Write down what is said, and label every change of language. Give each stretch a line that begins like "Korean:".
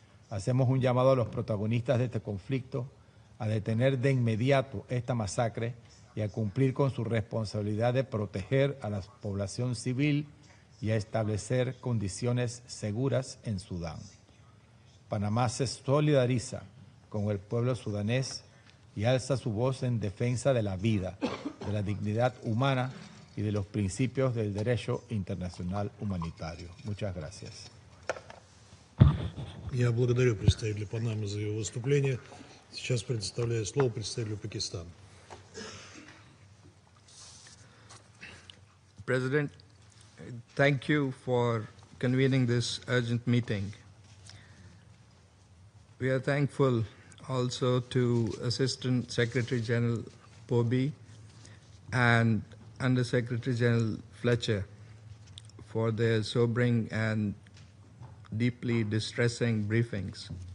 Spanish: Hacemos un llamado a los protagonistas de este conflicto a detener de inmediato esta masacre y a cumplir con su responsabilidad de proteger a la población civil y a establecer condiciones seguras en Sudán. Panamá se solidariza con el pueblo sudanés y alza su voz en defensa de la vida, de la dignidad humana y de los principios del derecho internacional humanitario. Muchas gracias.
Russian: Я благодарю представителя Панамы за его выступление. Сейчас предоставляю слово представителю Пакистана.
English: President, thank you for convening this urgent meeting. We are thankful also to Assistant Secretary General Poby and Under Secretary General Fletcher for their sobering and deeply distressing briefings.